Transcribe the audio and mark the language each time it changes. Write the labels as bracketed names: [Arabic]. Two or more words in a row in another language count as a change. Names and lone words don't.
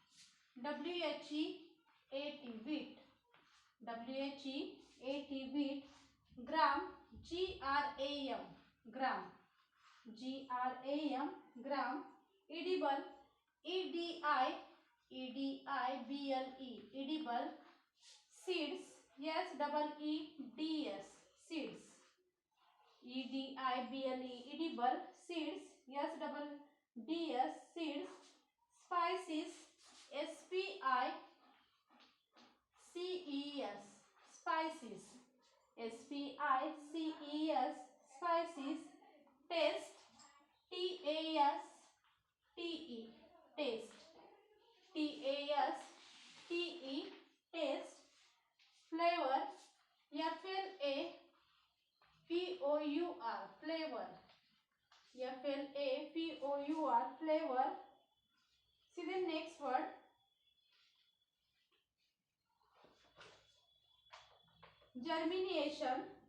[English] W-H-E-A-T wheat. W-H-E-A-T wheat. Gram G-R-A-M gram. G-R-A-M gram. Edible E-D-I-B-L-E edible. Seeds S-E-E-D-S seeds. E-D-I-B-L-E edible. Seeds S-E-E-D-S seeds. Spices S-P-I-C-E-S spices. S-P-I-C-E-S spices. Taste T-A-S-T-E taste. T-A-S-T-E taste. Flavor F-L-A-V-O-U-R flavor. F-L-A-V-O-U-R flavor. See the next word germination.